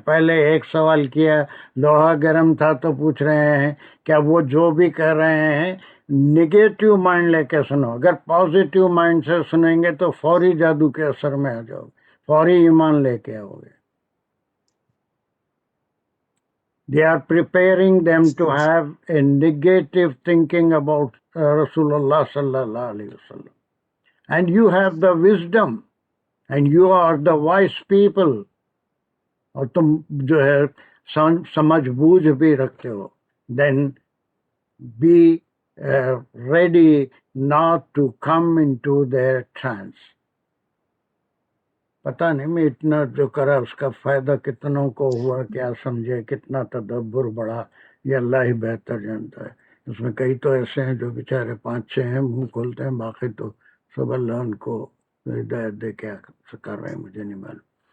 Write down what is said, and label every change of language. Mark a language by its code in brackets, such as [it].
[ur] پہلے ایک سوال کیا, لوہا گرم تھا تو پوچھ رہے ہیں کیا وہ جو بھی کر رہے ہیں نگیٹو مائنڈ لے کے سنو. اگر پازیٹیو مائنڈ سے سنیں گے تو فوری جادو کے اثر میں آ جاؤ, فوری ایمان لے کے آؤ گے. [en] They are preparing them to have a negative thinking about Rasulullah sallallahu alaihi wasallam. And you have the wisdom, and you are the wise people. [ur] اور تم جو ہے سمجھ بوجھ بھی رکھتے ہو. [en] Then be ready not to come into their trance. [ur] پتہ نہیں میں اتنا جو کرا اس کا فائدہ کتنوں کو ہوا, کیا سمجھے, کتنا تدبر بڑھا, یہ اللہ ہی بہتر جانتا ہے. اس میں کئی تو ایسے ہیں جو بیچارے 5-6 ہیں منہ کھولتے ہیں, باقی تو سب اللہ ان کو ہدایت دے کے کر رہے ہیں, مجھے نہیں معلوم.